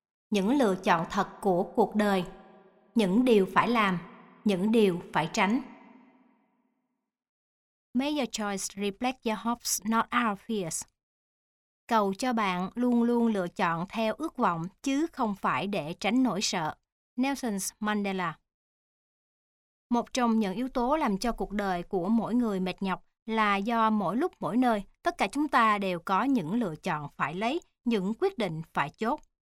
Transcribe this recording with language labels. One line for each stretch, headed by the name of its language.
Vietnamese: Những lựa chọn thật của cuộc đời, những điều phải làm, những điều phải tránh.
English: May your choice reflect your hopes, not our fears.
Vietnamese: Cầu cho bạn luôn luôn lựa chọn theo ước vọng chứ không phải để tránh nỗi sợ. Nelson Mandela. Một trong những yếu tố làm cho cuộc đời của mỗi người mệt nhọc là do mỗi lúc mỗi nơi, tất cả chúng ta đều có những lựa chọn phải lấy, những quyết định phải chốt.